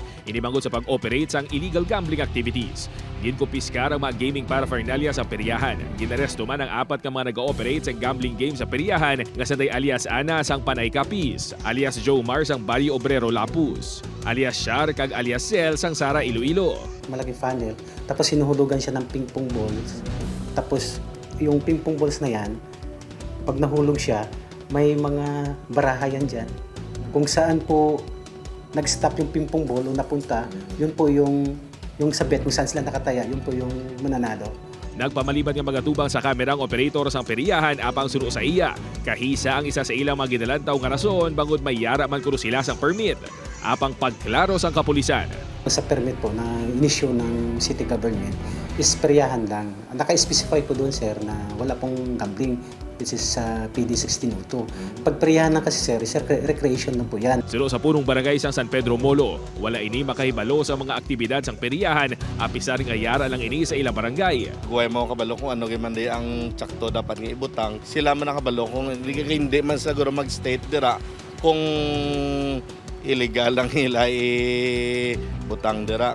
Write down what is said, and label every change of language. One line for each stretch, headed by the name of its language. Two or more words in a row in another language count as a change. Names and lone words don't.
Hiligaynon: Inimangod sa pag-operate sang
English: illegal gambling activities.
Hiligaynon: Ginkumpiskar ang mga
English: gaming paraphernalia
Hiligaynon: sa peryahan. Ginaresto man ang apat ka mga nag-ooperate sa
English: gambling game
Hiligaynon: sa peryahan nga sanday alias Ana sang Panay Capiz, alias Joe Mar sang Barrio Obrero Lapus, alias Shar kag alias Sel sang Sara Iloilo.
Filipino: Malaking funnel, tapos sinuhulugan siya ng
English: ping-pong balls.
Filipino: Tapos yung
English: ping-pong balls
Filipino: na yan, pag nahulog siya, may mga baraha yan dyan. Kung saan po nag-stop yung
English: ping-pong ball
Filipino: o napunta, yun po yung sa bet kung saan sila nakataya, yun po yung mananalo.
Hiligaynon: Nagpamaliban ng mga tubang sa kamerang operator sa peryahan apang suno sa iya. Kahisa ang isa sa ilang mga ginalantaw nga rason bangod may yara man kuno sila sang permit. Apang pagklaro sang kapulisan.
Filipino: Sa permit po na inisyo ng
English: city government
Filipino: is peryahan lang. Naka-specify po doon, sir, na wala pong gambling,
English: which is
Filipino: sa PD 1602. Pag peryahan lang kasi, sir, is recreation na po yan.
Hiligaynon: Suno sa punong barangay sang San Pedro Molo, wala ini makahibalo sa mga aktibidad sang peryahan, apisa ring ayara lang ini sa ilang barangay. Huwag mo kabalo kung ano man di ang tsakto dapat nga ibutang. Sila man nakabalo kung hindi man siguro mag-state dira kung illegal lang nila butang dira.